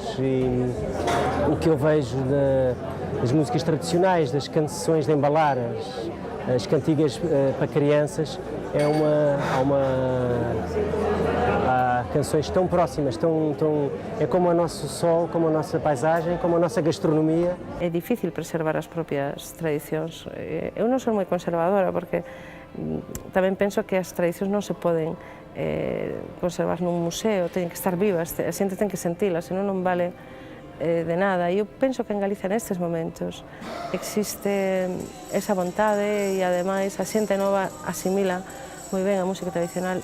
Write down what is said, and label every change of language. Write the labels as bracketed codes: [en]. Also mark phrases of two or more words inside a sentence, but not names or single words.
[pt] E o que eu vejo das músicas tradicionais, das canções de embalar, as cantigas para crianças, há canções tão próximas, é como o nosso sol, como a nossa paisagem, como a nossa gastronomia. [gl] É difícil preservar as propias tradicións. Eu non sou moi conservadora porque tamén penso que as tradicións non se poden conservar nun museo, teñen que estar vivas, a xente ten que sentilas, senón non vale de nada. Eu penso que en Galicia nestes momentos existe esa vontade e ademais a xente nova asimila moi ben a música tradicional.